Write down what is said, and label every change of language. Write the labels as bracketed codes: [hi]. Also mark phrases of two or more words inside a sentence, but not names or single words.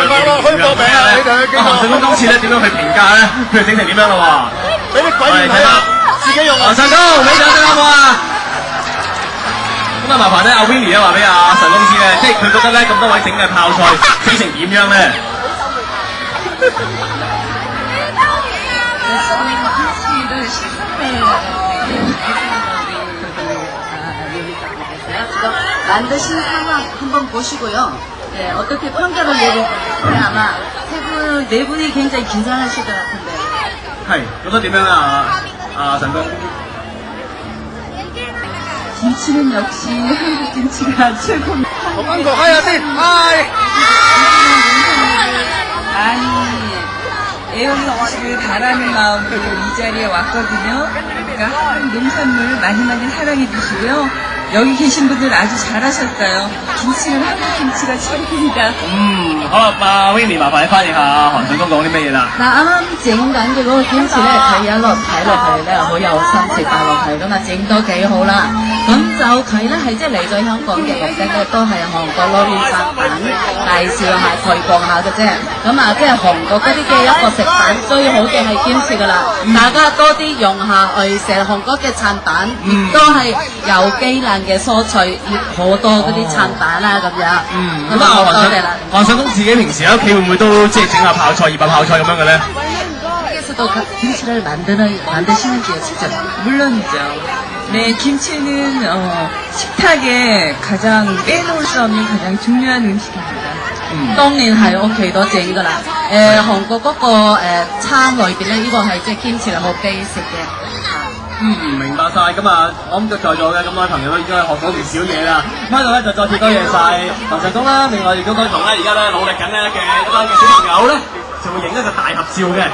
[yue] 開個名啊！你哋阿韓信公今次咧點樣去評價咧？佢哋整成點樣咯喎？俾啲鬼睇下，自己用啊！神公，俾掌聲好唔好啊？咁啊，麻煩咧阿 Winnie 咧話俾阿神公知咧，即係佢覺得咧咁多位整嘅泡菜整成點樣咧？ [ko] 지금 만드신 상황 한번 보시고요. 네, 어떻게 평가를 내릴지 아마 네 분이 굉장히 긴장하실 것 같은데. [yue] 係，覺得點樣啊？啊，神公。 [ko] 김치는 역시 한국 김치가 최고입니다. 한국 하야지. 아니, 애용이 음식을 바라는 마음으로 이 자리에 왔거든요. 그러니까 한국 농산물 많이 많이 사랑해 주시고요. 여기 계신 분들 아주 잘하셨어요. 김치는 한국 김치가 최고입니다. [yue] 好啦，阿 Winnie 麻煩你翻譯下韓信公講啲咩嘢啦？嗱，啱啱整緊嘅嗰個堅持咧，佢一路睇落去咧，好有心食帶落去咁啊，整到幾好啦。咁就佢咧係即係嚟咗香港嘅，目的咧都係韓國攞啲產品介紹下、推廣下嘅啫。咁啊，即係韓國嗰啲嘅一個食品最好嘅係堅持噶啦，大家多啲用下去食韓國嘅產品，亦都係有機能嘅蔬菜，好多嗰啲產品啦咁樣。咁啊，好多謝啦。韓信公自己平時喺屋企會唔會都即係整下泡菜、醃下泡菜咁樣嘅咧？ [ko] 또 김치를 만드시는지요, 직접? 물론이죠. 네, 김치는 식탁에 가장 빼놓을 수 없는 가장 중요한 음식입니다. [yue] 當然係屋企都整㗎啦。韓國嗰個餐裏邊咧，呢個係即係堅持係好 basic 嘅。明白晒。咁啊，我諗在座嘅咁多位朋友都已經係學到唔少嘢啦。咁喺度咧就再次多謝晒韓信公啦。另外亦都同咧而家咧努力緊咧嘅一班嘅小朋友咧，就會影一個大合照嘅。